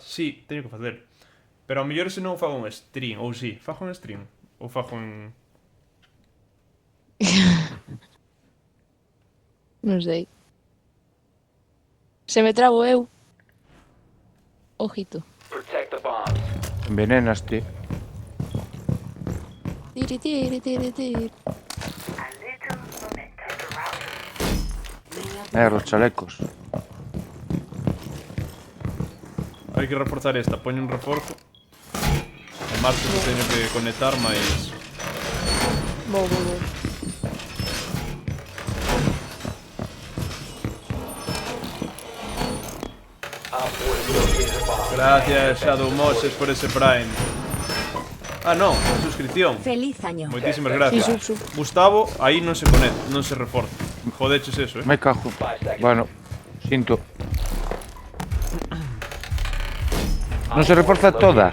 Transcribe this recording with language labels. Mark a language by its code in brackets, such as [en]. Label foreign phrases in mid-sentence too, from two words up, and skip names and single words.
[gl] Sí, teño que facer. Pero ao mellor se non fago un stream, ou sí, fago un stream. Ou fago en... Non sei. Se me trabo eu. Ojito. [en] Protect the bombs. [gl] Envenenaste. Tiri, tiri, tiri, tiri. [es] Los chalecos. [gl] Hai que reforzar esta, poño un reforzo. E marzo que teño que conectar máis. Vou. [en] Op 4 has located a bomb. [es] Gracias, Shadow Moses, por ese Prime. Ah, no, suscripción. Feliz año. [gl] Moitísimas gracias. Sí, sub. Gustavo, aí non se conecta, non se reforza. Jodeches eso, [es] Me cajo. [gl] Bueno, sinto. Non se reforza toda.